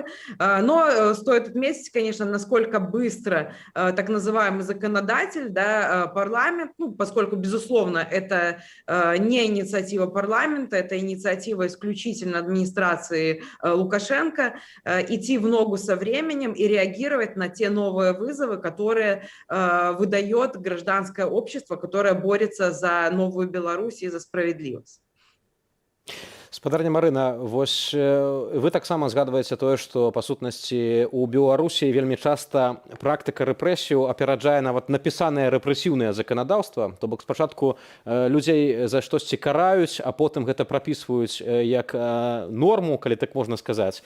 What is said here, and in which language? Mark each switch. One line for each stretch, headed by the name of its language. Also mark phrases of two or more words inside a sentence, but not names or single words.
Russian: Но стоит отметить, конечно, насколько быстро так называемый законодатель, да, парламент, ну, поскольку, безусловно, это не инициатива парламента, это инициатива исключительно администрации Лукашенко, идти в ногу со временем и реагировать на те новые вызовы, которые выдает гражданское общество, которое борется за новую Беларусь и за справедливость.
Belarusian: Спадарня Марына, вось вы таксама згадваеце тое, што па сутнасці ў Беларусі вельмі часта практыка рэпрэсію апераджае нават напісанае рэпрэсіўнае заканадаўства. То бок спачатку людзей за штосьці караюць, а потым гэта прапісваюць як норму, калі так можна сказаць.